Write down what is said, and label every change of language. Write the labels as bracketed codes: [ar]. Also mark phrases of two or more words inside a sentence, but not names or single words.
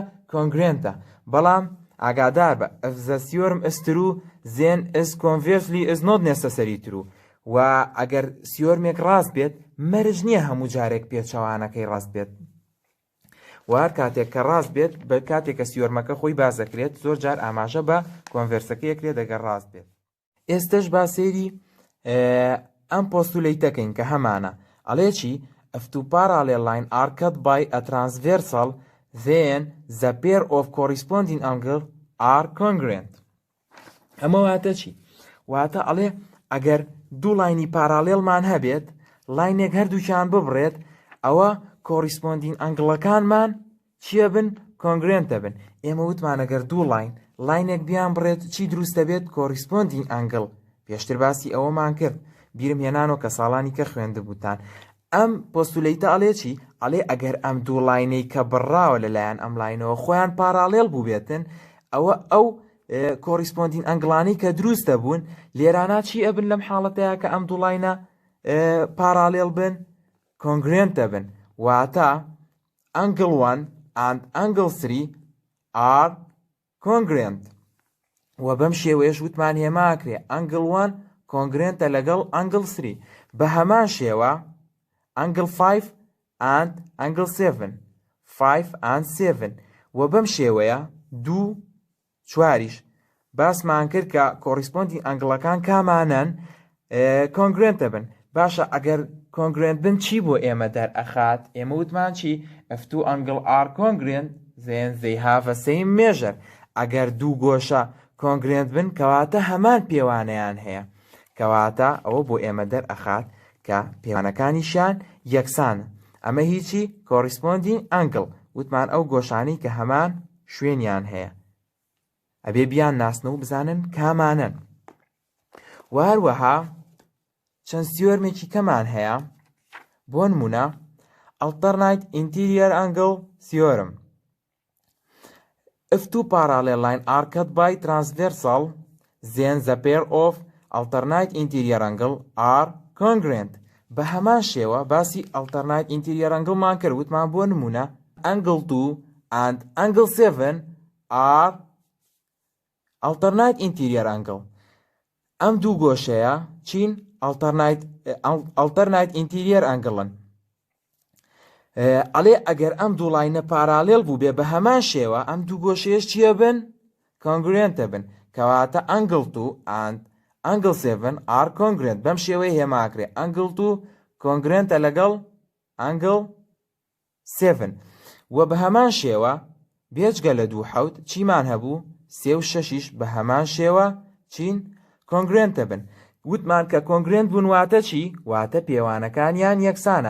[en] congruentە. [ckb] بەڵام ئاگادار بە [en] if the theorem is true then is conversely is not necessary true. [ckb] و ئەگەر سیۆرمێک ڕاست بێت مەرج نییە هەموو جارێک پێچەوانەکەی ڕاست بێت. و هەر کاتێک کە ڕاست بێت بە کاتێک کە سیۆرمەکە خۆی بازەکرێت زۆر جار ئاماژە بە کۆنڤێرسەکەیەکرێت ئەگەر ڕاست بێت. ئێستش با سێری ئەم پۆستولیتەکەین کە هەمانە ئەڵێ چی؟ [en] if two parallel lines are cut by a transversal then the pair of corresponding angles are congruent. [ckb] ئەمە واتە چی؟ واتە ئەڵێ ئەگەر دوو لاینی پارالێڵمان هەبێت لاینێک هەردووکیان ببڕێت ئەوە [en] corresponding angles [ckb] چییە بن؟ کۆنگرێنتە بن. ئێمە وتمان ئەگەر دوو لاینێک بیان بڕێت چی دروستە بێت؟ [en] corresponding angle. [ckb] پێشتر باسی ئەوەمان کرد بیرم هێنانەوە کە ساڵانی کە خوێندبووتان. ئەم پۆستولیتە ئەڵێ چی؟ ئەڵێ ئەگەر ئەم دوو لاینەی کە بڕاوە لەلایەن ئەم لاینەوە خۆیان پارالێڵ بوو بێتن ئەوە ئەو کۆریسپۆندین ئەنگڵانی کە دروستە بوون لێرانە چی ئەبن لەم حاڵەتەیە کە ئەم دوو لاینە پارالێڵ بن؟ کۆنگرێنتە بن. واتە [en] angle 1 and angle 3 are congruent. [ckb] و بەم شێوەیەش وتمان هێماکرێ angle 1 کۆنگرێنتە لەگەڵ angle 3. [en] بە هەمان شێوە angle 5 and angle 7 5 and 7. [ckb] و بەم شێوەیە 2 4 باسمان کرد کە [en] corresponding angles [ckb] کامانن کۆنگرێنتە بن. باشە ئەگەر کۆنگرێنت بن چی بۆ ئێمە دەرئەخات؟ ئێمە وتمان چی؟ [en] if two angles are congruent then they have a same measure. [ckb] ئەگەر دوو گۆشە کۆنگرێنت بن کەواتە هەمان پێوانەیان هەیە. کەواتە ئەوە بۆ ئێمە دەرئەخات کە پێوانەکانیشیان یەکسانە. ئەمە هیچی [en] corresponding angle [ckb] وتمان ئەو گۆشانی کە هەمان شوێنیان هەیە. ئەبێ بیان ناسنە و بزانن کامانن. و هەروەها چەند سیۆرمێکی کەمان هەیە. بۆ نمونە [en] alternate interior angle theorem. if two parallel lines are cut by transversal then the pair of alternate interior angle are congruent. [ckb] بە هەمان شێوە باسی [en] alternate interior angle [ckb] مان کرد وتمان بۆ نمونە [en] angle 2 and angle 7 are alternate interior angle. [ckb] ئەم دوو گۆشەیە چین؟ [en] alternate interior angle. [ckb] ئەڵێ ئەگەر ئەم دوو لاینە پارالێڵ بوو بێ بە هەمان شێوە ئەم دوو گۆشەیەش چییە بن؟ کۆنگرێنتە بن. کەواتە [en] angle 2 and angle 7 are congruent. [ckb] بەم شێوەیە هێماکرێ angle 2 کۆنگرێنتە لەگەڵ angle 7. و بە هەمان شێوە بێجگە لە 2 7 چیمان هەبوو؟ 3 و 6 بە هەمان شێوە چین؟ کۆنگرێنتە بن. وتمان کە کۆنگرێنت بوون واتە چی؟ واتە پێوانەکانیان یەکسانە.